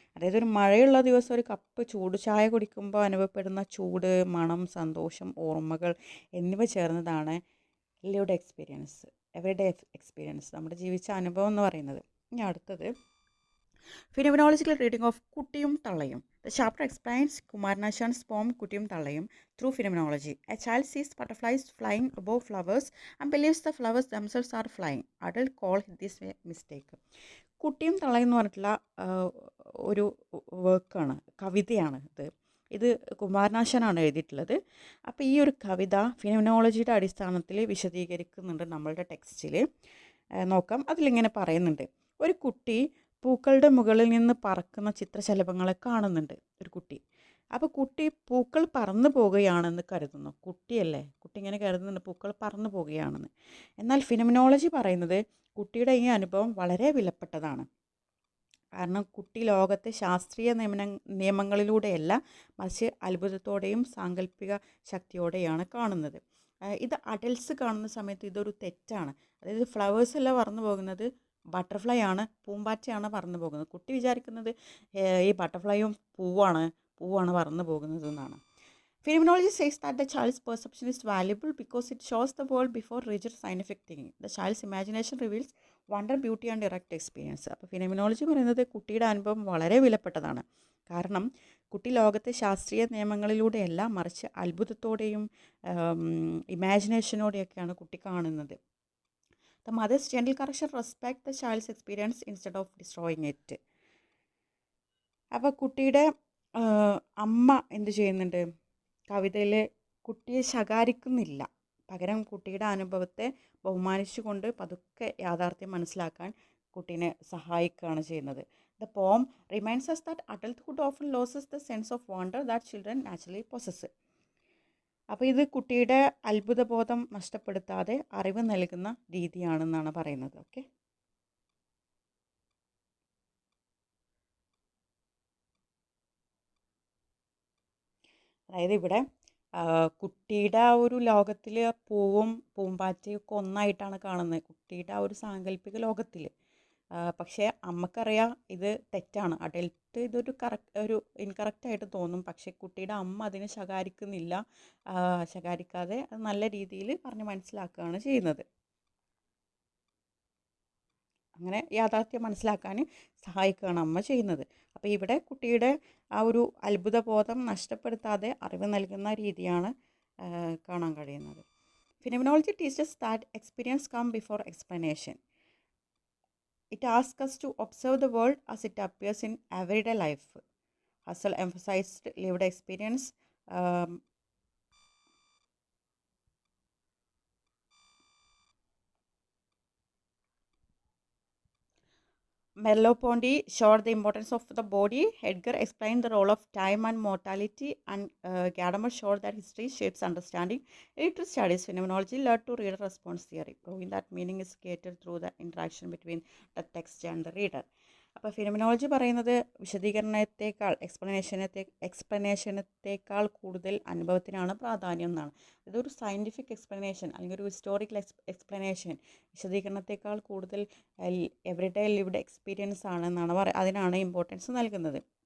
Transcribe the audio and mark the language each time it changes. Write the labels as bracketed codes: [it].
[ml] അതായത് ഒരു മഴയുള്ള ദിവസം ഒരു കപ്പ് ചൂട് ചായ കുടിക്കുമ്പോൾ അനുഭവപ്പെടുന്ന ചൂട്, മണം, സന്തോഷം, ഓർമ്മകൾ എന്നിവ ചേർന്നതാണ് [en] lived experience, everyday experience, [ml] നമ്മുടെ ജീവിച്ച അനുഭവം എന്ന് പറയുന്നത്. ഇനി അടുത്തത് [en] phenomenological reading of [ml] കുട്ടിയും തള്ളയും. [en] The chapter explains Kumaranashan's poem കുട്ടിയും തള്ളയും through phenomenology. A child sees butterflies flying above flowers and believes the flowers themselves are flying. Adults call this a mistake. [ml] കുട്ടിയും തള്ളയും എന്ന് പറഞ്ഞിട്ടുള്ള ഒരു വർക്കാണ്, കവിതയാണ് ഇത് കുമാരനാശാനാണ് എഴുതിയിട്ടുള്ളത്. അപ്പോൾ ഈ ഒരു കവിത ഫിനോമിനോളജിയുടെ അടിസ്ഥാനത്തിൽ വിശദീകരിക്കുന്നുണ്ട് നമ്മളുടെ ടെക്സ്റ്റിൽ. നോക്കാം. അതിലിങ്ങനെ പറയുന്നുണ്ട്, ഒരു കുട്ടി പൂക്കളുടെ മുകളിൽ നിന്ന് പറക്കുന്ന ചിത്രശലഭങ്ങളെ കാണുന്നുണ്ട് ഒരു കുട്ടി. അപ്പോൾ കുട്ടി പൂക്കൾ പറന്നു പോകുകയാണെന്ന് കരുതുന്നു. കുട്ടിയല്ലേ, കുട്ടി ഇങ്ങനെ കരുതുന്നുണ്ട് പൂക്കൾ പറന്നു പോകുകയാണെന്ന്. എന്നാൽ ഫിനോമിനോളജി പറയുന്നത് കുട്ടിയുടെ ഈ അനുഭവം വളരെ വിലപ്പെട്ടതാണ്. കാരണം കുട്ടി ലോകത്തെ ശാസ്ത്രീയ നിയമങ്ങളിലൂടെയല്ല, മറിച്ച് അത്ഭുതത്തോടെയും സാങ്കല്പിക ശക്തിയോടെയാണ് കാണുന്നത്. ഇത് അഡൽട്സ് കാണുന്ന സമയത്ത് ഇതൊരു തെറ്റാണ്. അതായത് ഫ്ലവേഴ്സ് അല്ല പറന്നു പോകുന്നത്, ബട്ടർഫ്ലൈ ആണ്, പൂമ്പാറ്റയാണ് പറന്നു പോകുന്നത്. കുട്ടി വിചാരിക്കുന്നത് ഈ ബട്ടർഫ്ലൈയും പൂവാണ് പറന്നു പോകുന്നത് എന്നാണ്. [en] Phenomenology says that the child's perception is valuable because it shows the world before rigid scientific thinking. The child's imagination reveals wonder, beauty and direct experience. [ml] അപ്പോൾ ഫിനോമിനോളജി പറയുന്നത് കുട്ടിയുടെ അനുഭവം വളരെ വിലപ്പെട്ടതാണ്. കാരണം കുട്ടി ലോകത്തെ ശാസ്ത്രീയ നിയമങ്ങളിലൂടെയല്ല, മറിച്ച് അത്ഭുതത്തോടെയും ഇമാജിനേഷനോടെയൊക്കെയാണ് കുട്ടി കാണുന്നത്. [en] The mother's gentle correction respects the child's experience instead of destroying it. [ml] അപ്പോൾ കുട്ടിയുടെ അമ്മ എന്ത് ചെയ്യുന്നുണ്ട്, കവിതയിൽ കുട്ടിയെ ശകാരിക്കുന്നില്ല, പകരം കുട്ടിയുടെ അനുഭവത്തെ ബഹുമാനിച്ചുകൊണ്ട് പതുക്കെ യാഥാർത്ഥ്യം മനസ്സിലാക്കാൻ കുട്ടീനെ സഹായിക്കുകയാണ് ചെയ്യുന്നത്. [en] The poem reminds us that adulthood often loses the sense of wonder that children naturally possess. [ml] അപ്പോൾ ഇത് കുട്ടിയുടെ അത്ഭുതബോധം നഷ്ടപ്പെടുത്താതെ അറിവ് നൽകുന്ന രീതിയാണെന്നാണ് പറയുന്നത്. ഓക്കെ, അതായത് ഇവിടെ കുട്ടിയുടെ ആ ഒരു ലോകത്തിൽ പൂവും പൂമ്പാറ്റയും ഒക്കെ ഒന്നായിട്ടാണ് കാണുന്നത്, കുട്ടിയുടെ ആ ഒരു സാങ്കല്പിക ലോകത്തിൽ. പക്ഷേ അമ്മക്കറിയാം ഇത് തെറ്റാണ്, അഡൽട്ട് ഇതൊരു ഒരു ഇൻകറക്റ്റായിട്ട് തോന്നും. പക്ഷേ കുട്ടിയുടെ അമ്മ അതിനെ ശകാരിക്കുന്നില്ല, ശകാരിക്കാതെ അത് നല്ല രീതിയിൽ പറഞ്ഞ് മനസ്സിലാക്കുകയാണ് ചെയ്യുന്നത്. അങ്ങനെ യാഥാർത്ഥ്യം മനസ്സിലാക്കാൻ സഹായിക്കുകയാണ് അമ്മ ചെയ്യുന്നത്. അപ്പോൾ ഇവിടെ കുട്ടിയുടെ ആ ഒരു അത്ഭുതബോധം നഷ്ടപ്പെടുത്താതെ അറിവ് നൽകുന്ന രീതിയാണ് കാണാൻ കഴിയുന്നത്. [en] Phenomenology teaches that experience come before explanation. It asks us to observe the world as it appears in everyday life. Husserl emphasized lived experience. Merleau-Ponty showed the importance of the body. Edgar explained the role of time and mortality, and Gadamer showed that history shapes understanding. Later studies phenomenology led to reader response theory, proving that meaning is created through the interaction between the text and the reader. [ml] അപ്പോൾ phenomenology പറയുന്നത് വിശദീകരണത്തെക്കാൾ എക്സ്പ്ലനേഷനത്തേക്കാൾ കൂടുതൽ അനുഭവത്തിനാണ് പ്രാധാന്യം എന്നാണ്. ഇതൊരു scientific explanation അല്ലെങ്കിൽ ഒരു historical explanation വിശദീകരണത്തെക്കാൾ കൂടുതൽ [en] everyday lived experience [ml] ആണെന്നാണ് അതിനാണ് ഇമ്പോർട്ടൻസ് നൽകുന്നത്.